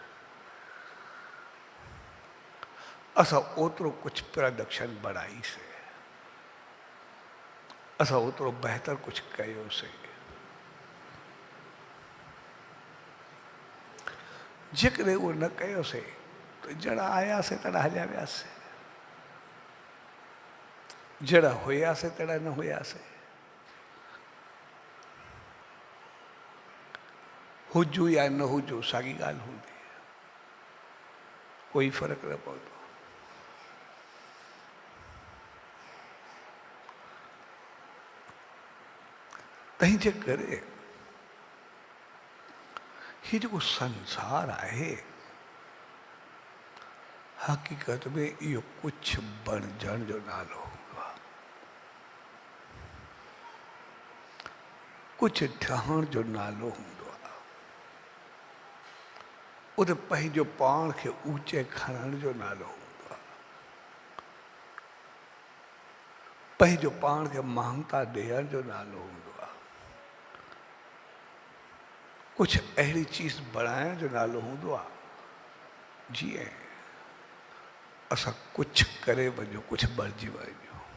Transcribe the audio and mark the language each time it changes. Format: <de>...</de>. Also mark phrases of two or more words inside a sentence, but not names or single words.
<sd>असां ओतिरो कुझु प्रोडक्शन बढ़ाईसीं, असां ओतिरो बहितर कुझु कयोसीं। जेकॾहिं उहो न कयोसीं त जड़ा आयासीं तड़ा हलिया वियासीं। जड़ा होया से तड़ा न होया से हुजू या न हुजू सागी गाल होंदी कोई फर्क न पवंदो। तंहिं जे करे ही जो संसार है हकीकत में यो कुछ बणजण जो नालो हूंदो आहे, कुछ ठहण जो नालो हूंदो आहे, उते पंहिंजो पाण खे ऊचे खणण जो नालो हूंदो आहे, पंहिंजो पाण खे महानता ॾियण जो नालो हूंदो आहे, कुछ अहिड़ी चीज बणाइण जो नालो हूंदो आहे जीअं असां कुछ करे वञो कुछ बणिजी वञो।</sd>